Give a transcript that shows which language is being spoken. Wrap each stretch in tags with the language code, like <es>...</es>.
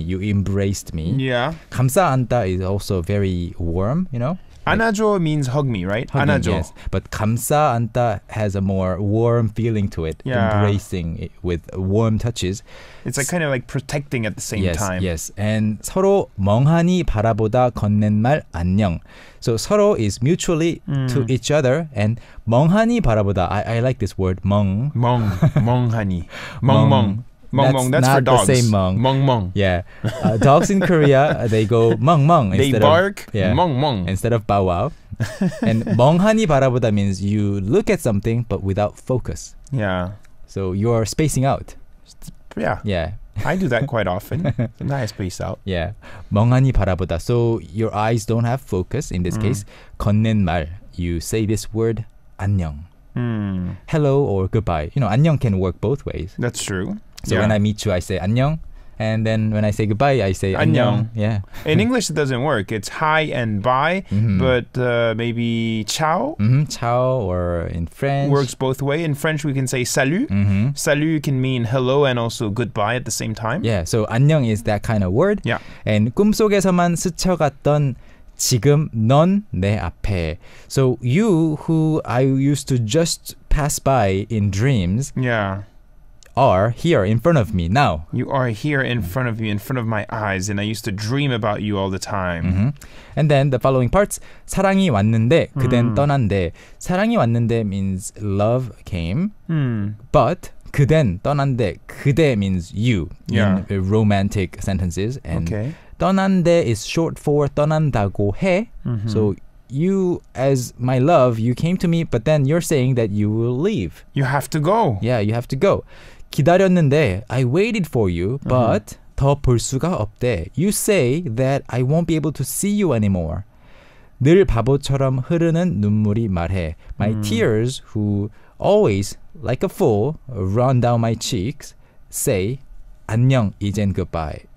<en>You embraced me. Yeah.</en> <ko>감싸 안다</ko> <en>is also very warm, you know?</en> <ko>안아줘</ko> <en>means hug me, right? Hugging,</en> <ko>안아줘.</ko> <en>yes. But</en> <ko>감싸 안다</ko> <en>has a more warm feeling to it. Yeah. Embracing it with warm touches. It's like kind of like protecting at the same time. Yes. And</en> <ko>서로 멍하니 바라보다 건넨 말 안녕.</ko> <en>So</en> <ko>서로</ko> <en>is mutually to each other. And</en> <ko>멍하니 바라보다.</ko> <en>I like this word.</en> <ko>멍. 멍하니. 멍멍. 멍멍.</ko> <en>That's not for dogs. the same</en> <ko>멍. 멍멍.</ko> <en>Yeah. Dogs in Korea, they go</en> <ko>멍멍.</ko> <en>They bark.</en> <ko>멍멍.</ko> <en>Instead of bow wow. And</en> <ko>멍하니 바라보다</ko> <en>means you look at something but without focus. Yeah. So you're spacing out. Yeah. Yeah. I do that quite often. Sometimes I space out. Yeah.</en> <ko>멍하니 바라보다.</ko> <en>So your eyes don't have focus in this case.</en> <ko>건넨 말.</ko> <en>You say this word</en> <ko>안녕.</ko> <en>Hello or goodbye. You know,</en> <ko>안녕</ko> <en>can work both ways. That's true. So when I meet you, I say</en> <ko>안녕.</ko> <en>And then when I say goodbye, I say</en> <ko>안녕.</ko> <en>Yeah. In English, it doesn't work. It's hi and bye, but maybe ciao. Ciao, or in French. Works both way. In French, we can say</en> <fr>salut. Salut</fr> <en>can mean hello and also goodbye at the same time. Yeah, so</en> <ko>안녕</ko> <en>is that kind of word. Yeah.</en> <ko>And 꿈속에서만 스쳐갔던 지금 넌 내 앞에.</ko> <en>So you, who I used to just pass by in dreams, Yeah. are here in front of me now. You are here in front of me, in front of my eyes, and I used to dream about you all the time. And then the following parts.</en> <ko>사랑이 왔는데 그댄 떠난대. 사랑이 왔는데</ko> <en>means love came. But</en> <ko>그댄 떠난대. 그대</ko> <en>means you Yeah. in romantic sentences. And Okay.</en> <ko>떠난대</ko> <en>is short for</en> <ko>떠난다고 해.</ko> <en>So you, as my love, you came to me, but then you're saying that you will leave. You have to go. Yeah, you have to go.</en> <ko>기다렸는데</ko> <en>I waited for you, but</en> <ko>더 볼 수가 없대.</ko> <en>You say that I won't be able to see you anymore.</en> <ko>늘 바보처럼 흐르는 눈물이 말해.</ko> <en>My tears, who always, like a fool, run down my cheeks, say</en> <ko>안녕, 이젠</ko> <en>goodbye.</en>